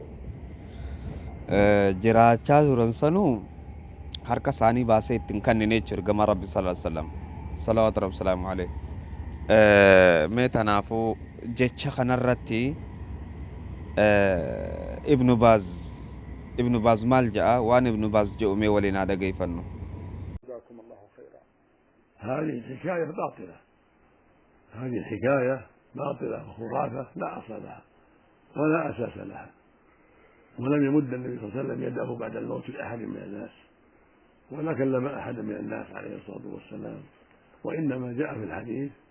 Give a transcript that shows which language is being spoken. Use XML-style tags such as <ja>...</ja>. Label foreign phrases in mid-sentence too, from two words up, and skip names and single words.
<om>jiraachaa turan sanuu harka isaanii baasee ittiin kanneen jechuudha gama rabbi</om> <ar>صلى الله عليه وسلم صلوات ربي سلام عليه</ar> <om>mee tanaafuu jecha kanarratti ibnu baaz maal ja'a waan ibnu baaz jedhu mee waliin haa dhaggeeffannu.</om> <ar>جزاكم الله خيرا. هذه الحكاية باطلة، هذه الحكاية باطلة وخرافة لا أصل لها ولا أساس لها، ولم يمد النبي صلى الله عليه وسلم يده بعد الموت لأحد من الناس، ولا كلم أحد من الناس عليه الصلاة والسلام، وإنما جاء في الحديث</ar>